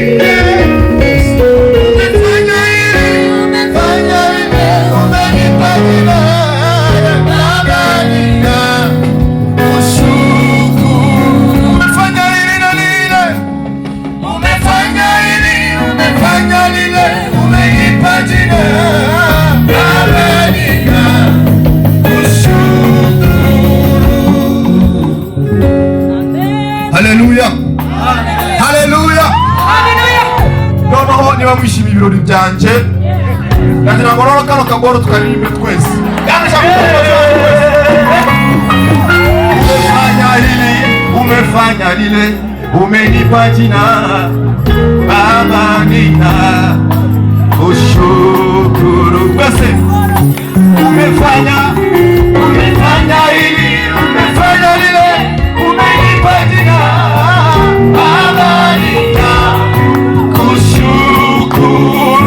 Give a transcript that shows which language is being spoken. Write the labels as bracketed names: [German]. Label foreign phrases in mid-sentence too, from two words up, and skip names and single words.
[Swahili] Umefanya hili, umenipa jina Baba, ninakushukuru. Umefanya hili na lile, umefanya hili, umefanya lile, umenipa jina Baba, ninakushukuru. Haleluya, haleluya, haleluya. [Rundi] Noneho niba mwishimiye ibirori byanje, ndagira ngo rero kano kaboro tukaririmbe twese. [Swahili] Umefanya hili, umefanya lile, umenipa jina Baba, ninakushukuru. Basi umefanya hili, umefanya lile, umenipa jina Baba, ninakushukuru.